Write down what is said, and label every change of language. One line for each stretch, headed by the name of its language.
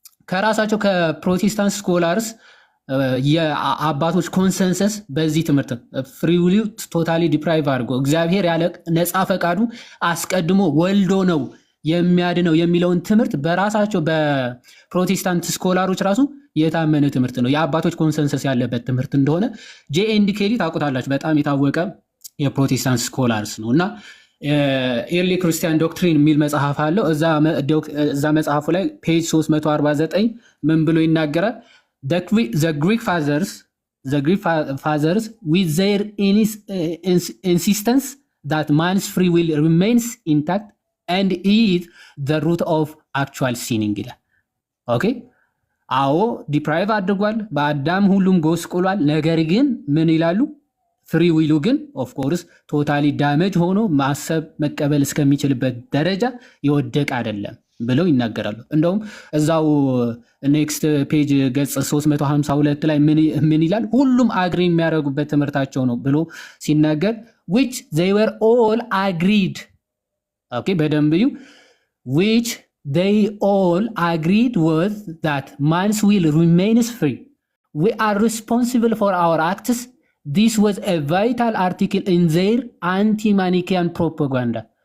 Amharic: ከራሳቸው ከፕሮቴስታንት ስኮላርስ የአባቶች ኮንሰንሰስ በዚህ ትምህርት ፍሪ ዊል ቶታሊ ዲፕራይቭ አድርጎ እግዚአብሔር ያለ ነፃ ፈቃዱ አስቀድሞ ወልዶ ነው የሚያድነው የሚለውን ትምህርት በራሳቸው በፕሮቴስታንት ስኮላሮች ራሱ የታመነ ትምህርት ነው። የአባቶች ኮንሰንሰስ ያለበት ትምህርት እንደሆነ ጄኤንዲ ኬሊ ታውቁታላችሁ። በጣም የታወቀ የፕሮቴስታንት ስኮላርስ ነው እና ኤርሊ ክርስቲያን ዶክትሪን የሚል መጽሐፍ አለው። እዛ መጽሐፉ ላይ ፔጅ 349 ምን ብሎ ይናገራል?
English: The Greek fathers with their insistence that man's free will remains intact and is the root of actual sinning
Amharic: ይላል። ኦኬ አዎ ዲፕራይቭ አድርጓል፣ በአዳም ሁሉም ጎስቁሏል። ነገር ግን ምን ይላሉ? ፍሪ ዊሉ ግን ኦፍ ኮርስ ቶታሊ ዳሜጅ ሆኖ ማሰብ መቀበል እስከሚችልበት ደረጃ የወደቀ አይደለም ብለው ይናገራሉ። እንደውም እዛው ኔክስት ፔጅ ገጽ 352 ላይ ምን ይላል? ሁሉም አግሪ የሚያደርጉበት ትምህርታቸው ነው ብሎ ሲናገር
English: which they were all agreed
Amharic: ኦኬ በደንብ እዩ
English: which they all agreed was that man's will remains free. We are responsible for our acts. This was a vital article in their anti-Manichaean propaganda.